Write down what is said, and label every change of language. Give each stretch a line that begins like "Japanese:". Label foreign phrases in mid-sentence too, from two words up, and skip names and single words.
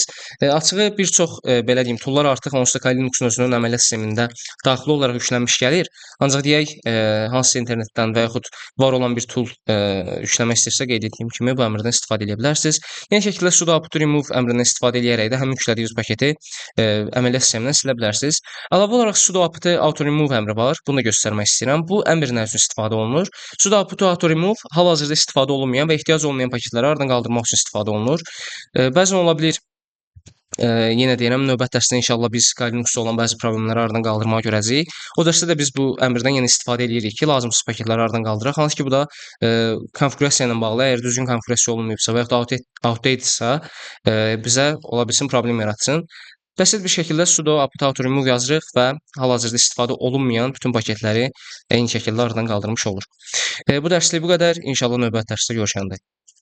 Azerbaijani: Açığı bir çox belə deyim toollar artıq onsuz da Kali Linuxun özünün əməliyyat sistemində daxili olaraq yüklənmiş gəlir. Ancaq deyək hansısa internetdən və yaxud var olan bir tool yükləmək istəyirsə qeyd etdiyim kimi bu əmrdən istifadə edə bilərsiniz. Eyni şəkildə
English: sudo apt remove
Azerbaijani: əmrindən istifadə edərək də həmin yüklədiyiniz paketi əməliyyat sistemindən silə bilərsiniz. Əlavə olaraq
English: sudo apt auto remove
Azerbaijani: əmri var. Bunu da göstərmək istəyirəm. Bu əmr nə üçün istifadə olunur?
English: Sudo apt auto remove
Azerbaijani: hal-hazırda istifadə olunmayan və ehtiyac olmayan paketləri aradan qaldırmaq üçün istifadə olunur. Bəzən ola bilər yenə deyirəm, növbəti dərsdə inşallah biz Kali Linuxda olan bəzi problemləri aradan qaldırmağa görəcəyik. O dərsdə də biz bu əmrdən yenə istifadə edirik ki, lazımsız paketləri aradan qaldıraq. Hansı ki, bu da konfigurasiya ilə bağlı, əgər düzgün konfigurasiya olunmayıbsa və yaxud outdated-sa bizə ola bilsin problem yaratsın. Bəsit bir şəkildə
English: sudo apt auto remove
Azerbaijani: yazırıq və hal-hazırda istifadə olunmayan bütün paketləri eyni şəkildə aradan qaldırmış olur. Bu dərslik bu qədər. İnşallah növbəti dərsdə görüşəndə.